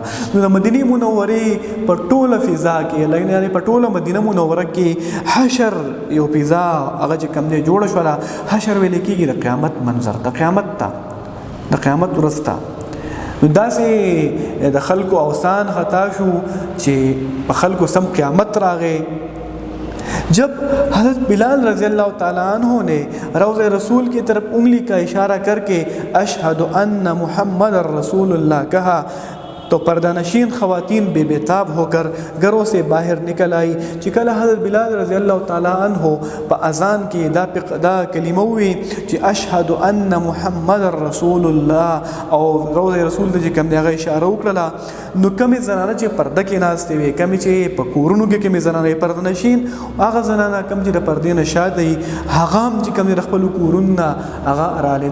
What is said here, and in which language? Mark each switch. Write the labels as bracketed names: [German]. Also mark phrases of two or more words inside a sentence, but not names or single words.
[Pashto] نو د مدینه منورې په ټوله فضا کې یعنې په ټوله مدینه منوره کې حشر یو فضا هغه چې کوم دی جوړه شوله. حشر ویل کېږي د قیامت منظر، د قیامت ته، د قیامت ورځ ته. نو داسې د خلکو اوسان خطا شو چې په خلکو سم قیامت راغی. [Urdu] جب حضرت بلال [Arabic] رضی اللہ تعالیٰ عنہ [Urdu] نے روض رسول کی طرف انگلی کا اشارہ کر کے [Arabic] اشہد ان محمد رسول اللہ [Urdu] کہا تو پردہ نشین خواتین بے بیتاب ہو کر گھروں سے باہر نکل آئی. [Pashto] چې کله حضرت بلال [Arabic] رضی اللہ تعالی عنہ [Pashto] په اذان کې دا کلمه وی چې [Arabic] اشهد ان محمد رسول الله [Pashto] او روض رسول ته کوم دغه اشاره وکړه، نو کمی زنانه چې پرده کې ناستې وي، کمی چې په کورونو کې کمی زنانه پرده نشین، هغه زنانه کم چې د پردې نه شاته وي هغه هم چې کم د خپل کورونه هغه رالی.